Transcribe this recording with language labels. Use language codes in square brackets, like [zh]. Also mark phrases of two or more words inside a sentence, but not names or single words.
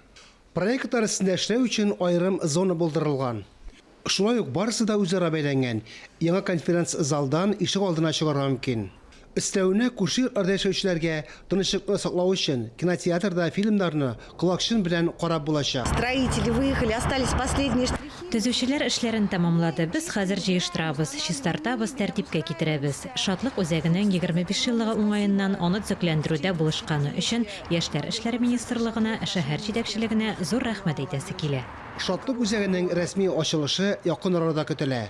[tt] Проектлар өстендә эшләү өчен аерым зона булдырылган. Шулай ук барысы да үзара бәйләнгән. Яңа конференц залдан ишек алдына чыгарга мөмкин. Өстәвенә күрше яшәүчеләргә тынычлыкны саклау өчен кинотеатрда фильмнарны колакчын белән карап булачак. [ru] Строители выехали, остались последние штрихи. [tt] Төзүчеләр эшләрен тәмамлады. Без хәзер җыештырабыз, чистартабыз, тәртипкә китерәбез. Шатлык үзәгенең 25 еллыгы уңаеннан аны төзекләндерүдә булышканы өчен Яшьләр эшләре министрлыгына, шәһәр җитәкчелегенә зур рәхмәт әйтәсе килә. Шатлык үзәгенең рәсми ачылышы якын арада көтелә.